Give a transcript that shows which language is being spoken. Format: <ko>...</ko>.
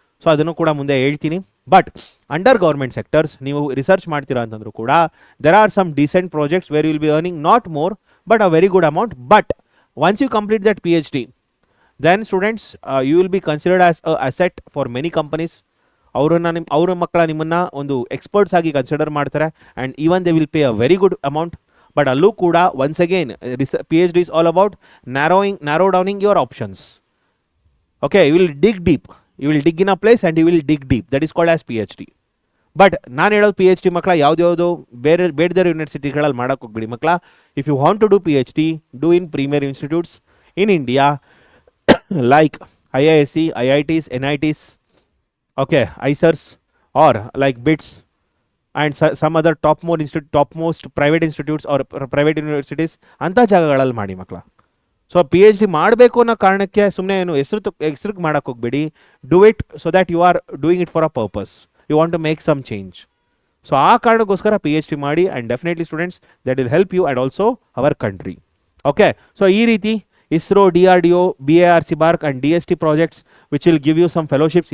<kn>So ಅದನ್ನು ಕೂಡ ಮುಂದೆ ಹೇಳ್ತೀನಿ. ಬಟ್ ಅಂಡರ್ ಗೌರ್ಮೆಂಟ್ ಸೆಕ್ಟರ್ಸ್ ನೀವು ರಿಸರ್ಚ್ ಮಾಡ್ತೀರಾ ಅಂತಂದ್ರೂ ಕೂಡ</kn> <en>There are some decent projects where will be earning not more but a very good amount. But once you complete that PhD, then students you will be considered as a asset for many companies.</en> <kn>ಅವ್ರ ಮಕ್ಕಳ ನಿಮ್ಮನ್ನು ಒಂದು experts ಆಗಿ consider ಮಾಡ್ತಾರೆ and</kn> <en>Even they will pay a very good amount. But</en> <kn>ಅಲ್ಲೂ ಕೂಡ</kn> <en>Once again PhD is all about narrow downing your options. Okay, you will dig deep. You will dig in a place and you will dig deep. That is called as PhD.</en> <kn>But ನಾನು ಹೇಳೋದು PhD ಮಕ್ಕಳ ಯಾವುದ್ಯಾವುದೋ ಬೇಡದಿರೋ ಯೂನಿವರ್ಸಿಟಿಗಳಲ್ಲಿ ಮಾಡೋಕ್ಕೆ ಹೋಗ್ಬಿಡಿ ಮಕ್ಕಳ.</kn> <en>if you want to do PhD, do in premier institutes in India like IISc, IITs, NITs, okay, ICERs, or like BITS and some other topmost private institutes or private universities</en> <kn>ಅಂಥ ಜಾಗಗಳಲ್ಲಿ ಮಾಡಿ ಮಕ್ಕಳ. So PhD ಮಾಡಬೇಕು ಅನ್ನೋ ಕಾರಣಕ್ಕೆ ಸುಮ್ಮನೆ ಏನು ಹೆಸ್ರಿಗೆ ಮಾಡೋಕ್ಕೆ ಹೋಗ್ಬೇಡಿ.</kn> <en>Do it so that you are doing it for a purpose. You want to make some change. So</en> <kn>ಆ ಕಾರಣಕ್ಕೋಸ್ಕರ PhD ಮಾಡಿ</kn> <en>And definitely students that will help you and also our country. Okay, so ಈ ರೀತಿ ISRO, DRDO, BARC, BARC and DST projects which will give you some fellowships.</en>